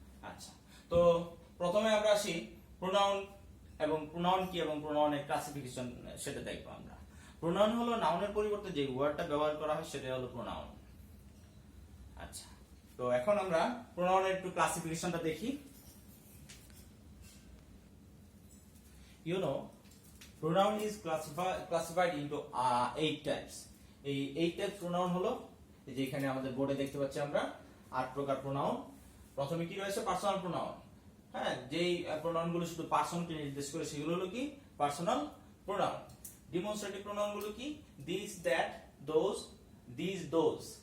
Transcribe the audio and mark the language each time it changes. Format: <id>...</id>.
<bn>আচ্ছা, তো প্রথমে আমরা আসি প্রোনাউন এবং প্রোনাউন কি এবং প্রোনাউনের ক্লাসিফিকেশন সেটা দেখবো আমরা। প্রোনাউন হলো নাউনের পরিবর্তে যে ওয়ার্ডটা ব্যবহার করা হয় সেটা হলো প্রোনাউন। আচ্ছা, তো এখন আমরা প্রোনাউনের একটু ক্লাসিফিকেশনটা দেখি।</bn> <en>You know, pronoun is classified into 8 types.</en> <bn>এই 8 টাইপস প্রোনাউন হলো যে এখানে আমাদের বোর্ডে দেখতে পাচ্ছি আমরা 8 প্রকার প্রোনাউন। প্রথমে কি রয়েছে? Personal pronoun. হ্যাঁ, যেই প্রোনাউন গুলো শুধু পার্সনকে নির্দেশ করে সেগুলো হলো কি পার্সোনাল প্রোনাউন। ডিমনস্ট্রেটিভ প্রোনাউন গুলো কি?</bn> <en>This, that, those, this, those.</en>